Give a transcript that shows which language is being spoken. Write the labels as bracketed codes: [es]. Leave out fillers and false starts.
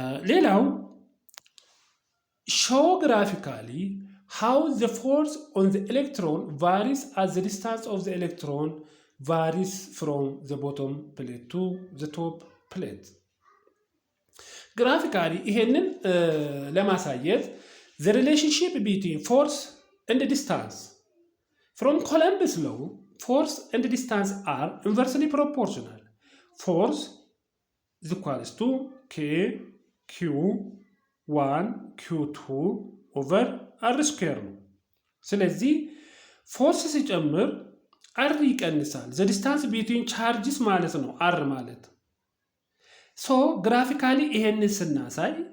[am] ሌላው [en] show graphically how the force on the electron varies as the distance of the electron varies from the bottom plate to the top plate. graphically [am] ይሄንን ለማሳየት [en] the relationship between force and distance from Coulomb's law, force and distance are inversely proportional. Force is equals to K Q1 Q2 over R square ነው። [am] ስለዚህ ፎርስ ሲጨምር R ይቀንሳል። [en] the distance between charges [am] ማለት ነው R ማለት። [en] so graphically [am] ይሄንን ስናሳይ